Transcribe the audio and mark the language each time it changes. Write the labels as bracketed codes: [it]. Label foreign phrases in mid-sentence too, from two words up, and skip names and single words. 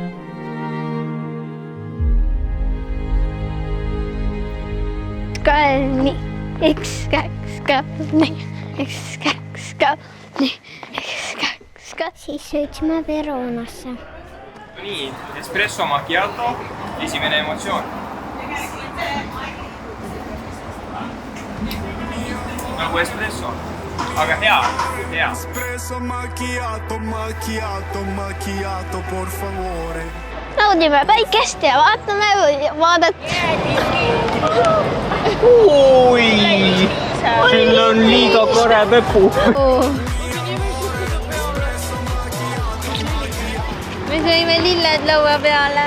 [et] Nii, 1, 2, 3, 1, 2, 3, 1, 2, 3. Siis sõitsime Veronasse. Nii, [it] espresso macchiato, [et] esimene emotsioon. Nagu espresso, aga hea. [it] Espresso macchiato, por favore. [et] Naudime päikest ja vaatame vaadet. Ui, siin on liiga kore pepu. Me sõime lilled laua peale.